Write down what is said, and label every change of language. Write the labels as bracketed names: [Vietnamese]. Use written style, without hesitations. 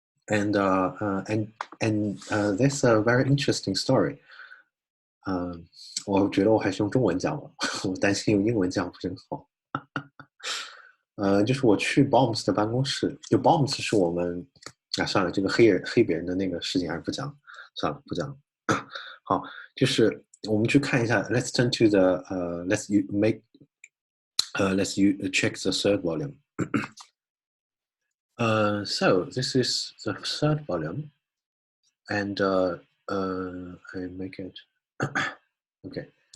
[English] And that's a very interesting story. [Chinese] 我觉得我还是用中文讲吧，我担心用英文讲不是很好。就是我去 Bombs 的办公室，就 Bombs 是我们算了，这个黑别人的那个事情还是不讲，算了，不讲。好，就是我们去看一下 [English] ，Let's turn to the let's check the third volume. So this is the third volume, and I make it okay.